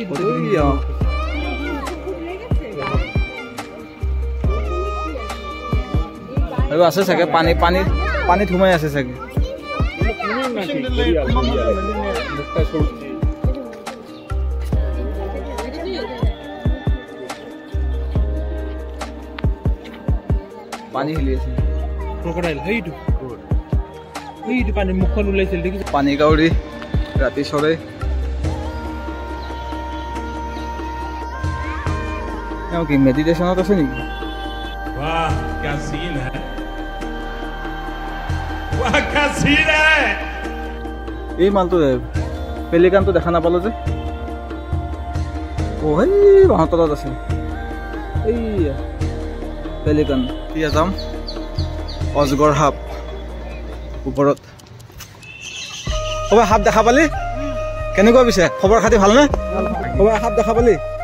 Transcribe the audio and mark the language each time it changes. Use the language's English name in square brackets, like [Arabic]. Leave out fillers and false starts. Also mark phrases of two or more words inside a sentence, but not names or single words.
[Assamese] আৰু আছে চাগে পানীত সোমাই আছে চাগে পানী হিলি আছে ক্ৰকডাইল সেইটো পানীৰ মুখখন ওলাইছিল দেখিছে পানী কাউৰী ৰাতি চৰে কি মেডিটেশ্যনত আছে নেকি [Hindi] वाह क्या सीन है वाह क्या सीन है [Assamese] এই মালটো পেলিকানটো দেখা নাপালো যে অ হেই বাঁহৰ তলত আছে এই পেলিকান এতিয়া যাম অজগৰ সাপ ওপৰত ক'বা সাপ দেখা পালি কেনেকুৱা পিছে খবৰ খাতি ভালনে ক'বা সাপ দেখা পালি